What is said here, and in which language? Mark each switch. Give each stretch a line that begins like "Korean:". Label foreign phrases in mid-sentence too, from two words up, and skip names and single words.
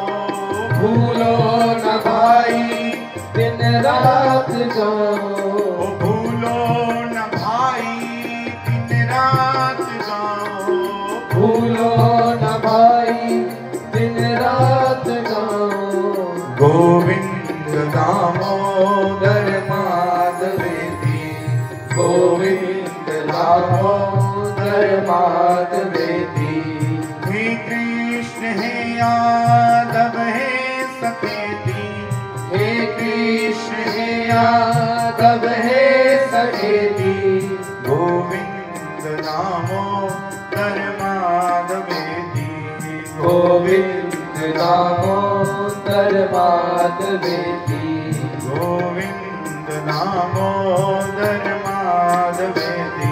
Hindi: भूलो न भाई दिन रात गाओ। भूलो न भाई दिन रात गाओ, भूलो न भाई दिन रात गाओ।
Sanskrit: गोविंद दामोदर माधवेति, गोविंद दामोदर माधवेति। हे कृष्ण हे यादव हे सखेति, हे कृष्ण हे यादव हे सखेति। गोविंद दामोदर माधवेति, गोविंद दामोदर माधवेति। गोविंद दामोदर माधवेति।